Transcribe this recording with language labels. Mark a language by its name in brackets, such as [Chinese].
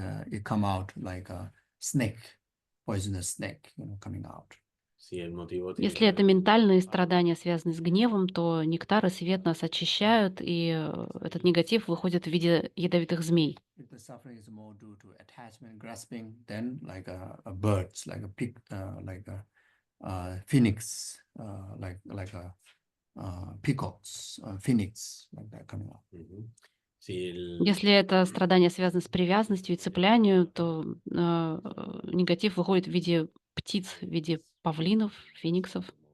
[English] It come out like a snake, poisonous snake, coming out. [Russian] Если это ментальные страдания, связанные с гневом, то нектар и свет нас очищают, и этот негатив выходит в виде ядовитых змей. [English] If the suffering is more due to attachment, grasping, then like a birds, like a pig, like a phoenix, like a peacocks, phoenix, like that coming out. [Russian] Если это страдания связаны с привязанностью и цеплянию, то негатив выходит в виде птиц, в виде павлинов, фениксов.